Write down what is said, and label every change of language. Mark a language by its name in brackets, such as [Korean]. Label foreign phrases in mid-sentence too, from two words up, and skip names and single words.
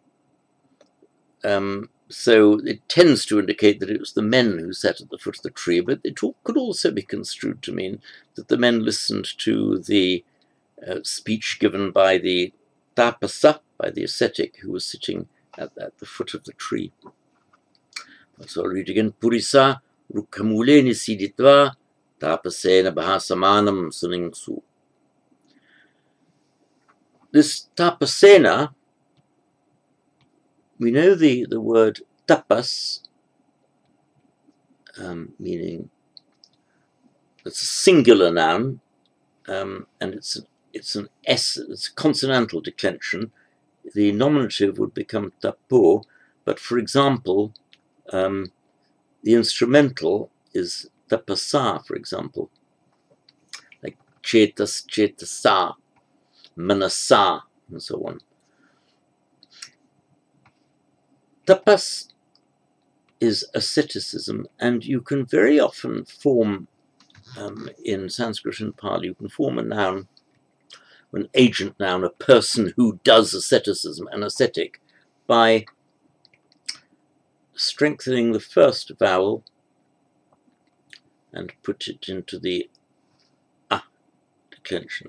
[English] So it tends to indicate that it was the men who sat at the foot of the tree, but it could also be construed to mean that the men listened to the speech given by the tapasa, by the ascetic, who was sitting at the foot of the tree. So I'll read again. [Pali] Purisa rukhamuleni siditva tapasena bhasamanam suningsu. [English] This tapasena, we know the word tapas, meaning it's a singular noun, and it's a consonantal declension. The nominative would become tapo, but for example, the instrumental is tapasa, for example, like [Pali] chetas, chetasa, manasa, [English] and so on. Tapas is asceticism, and you can very often form, in Sanskrit and Pali, you can form a noun, an agent noun, a person who does asceticism, an ascetic, by strengthening the first vowel and put it into the a declension.